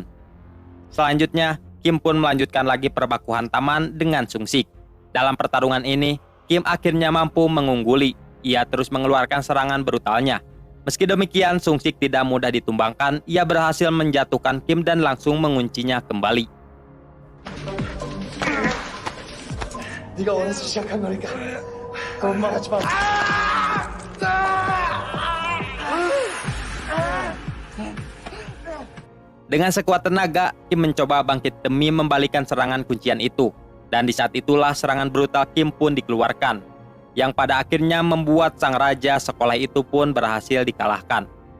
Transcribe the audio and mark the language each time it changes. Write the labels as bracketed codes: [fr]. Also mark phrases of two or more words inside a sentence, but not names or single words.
[id] Selanjutnya, Kim pun melanjutkan lagi perbakuhan taman dengan Sung-sik. Dalam pertarungan ini, Kim akhirnya mampu mengungguli. Ia terus mengeluarkan serangan brutalnya. Meski demikian, Sung-sik tidak mudah ditumbangkan. Ia berhasil menjatuhkan Kim dan langsung menguncinya kembali. [ko] 네가 원해서 시작한 거니까 거짓말하지 마. [id] Dengan sekuat tenaga, Kim mencoba bangkit demi membalikan serangan kuncian itu. Dan di saat itulah serangan brutal Kim pun dikeluarkan. yang pada akhirnya membuat sang raja sekolah itu pun berhasil dikalahkan.